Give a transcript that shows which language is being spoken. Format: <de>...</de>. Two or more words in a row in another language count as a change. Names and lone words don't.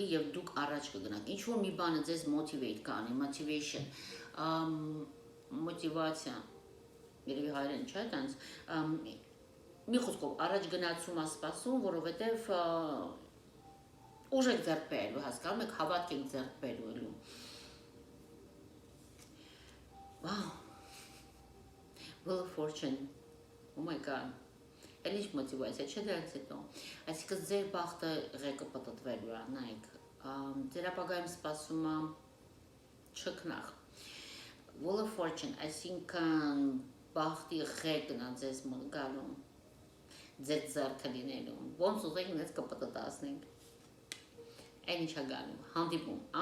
<hy>և դուք առաջ կգնաք, ինչ-որ մի բանը ձեզ motivate կանի, motivation, մոտիվացիա, երևի հայերեն չէ, տենց, մի խոսքով առաջ գնացում է սպասում, որովհետև ուժ եք ձեռք բերելու, հասկանում եք, հավատք եք ձեռք բերելու։</hy> <en>Wow, Wheel of Fortune, oh my god,</en> <hy>էլ ինչ մոտիվացիա, չէ դրանից հետո, այսինքն ձեր բախտը ղեկը պտտվելու է, նայեք, ձեր ապագայում սպասում է չքնաղ, Wheel of Fortune, այսինքն բախտի ղեկն է ձեզ մոտ գալու, ձեր ձեռքը լինելու, ոնց ուզեք մեզ կպտտացնենք, այն ինչ է գալու, հանդիպում,</hy>